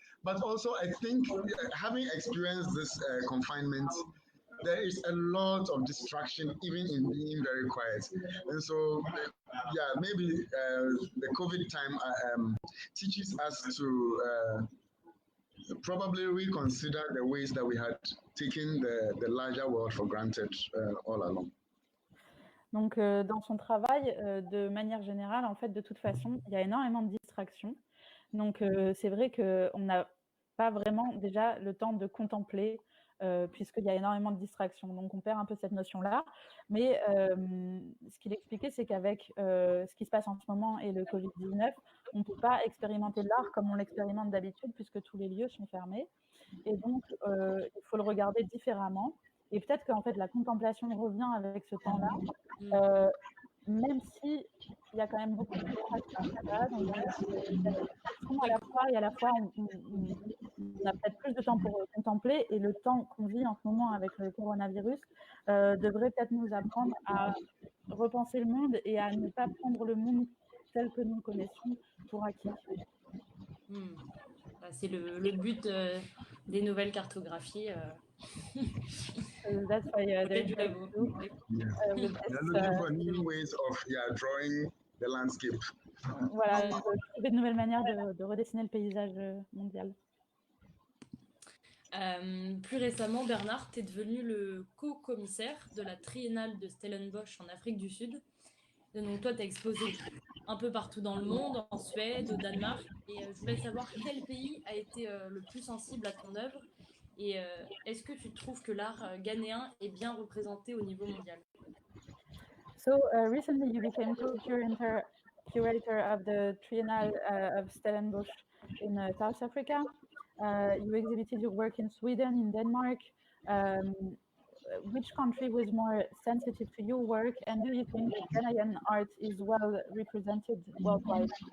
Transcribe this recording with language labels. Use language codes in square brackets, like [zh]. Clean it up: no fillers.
[en] But also, I think having experienced this confinement, there is a lot of distraction, even in being very quiet. And so, maybe the COVID time teaches us to probably reconsider the ways that we had taken the larger world for granted all along. [fr] Donc, dans son travail, de manière générale, en fait, de toute façon, il y a énormément de distractions. Donc, c'est vrai qu'on n'a pas vraiment déjà le temps de contempler, puisqu'il y a énormément de distractions. Donc, on perd un peu cette notion-là. Mais ce qu'il expliquait, c'est qu'avec ce qui se passe en ce moment et le Covid-19, on ne peut pas expérimenter l'art comme on l'expérimente d'habitude, puisque tous les lieux sont fermés. Et donc, il faut le regarder différemment. Et peut-être qu'en fait, la contemplation revient avec ce temps-là, même si il y a quand même beaucoup de distractions. Donc, à la fois, et à la fois, on a peut-être plus de temps pour contempler, et le temps qu'on vit en ce moment avec le coronavirus devrait peut-être nous apprendre à repenser le monde et à ne pas prendre le monde tel que nous le connaissons pour acquis. C'est le but des nouvelles cartographies. [en] That's why they're looking for new ways of drawing the landscape. [fr] Voilà, trouver de nouvelles manières de redessiner le paysage mondial. Plus récemment, Bernard, tu es devenu le co-commissaire de la Triennale de Stellenbosch en Afrique du Sud. Donc toi, tu as exposé un peu partout dans le monde, en Suède, au Danemark. Et je voulais savoir quel pays a été le plus sensible à ton œuvre. Et est-ce que tu trouves que l'art ghanéen est bien représenté au niveau mondial? [en] So recently you became co-curator of the Triennale of Stellenbosch in South Africa. You exhibited your work in Sweden, in Denmark. which country was more sensitive to your work, and do you think Ghanaian art is well represented worldwide?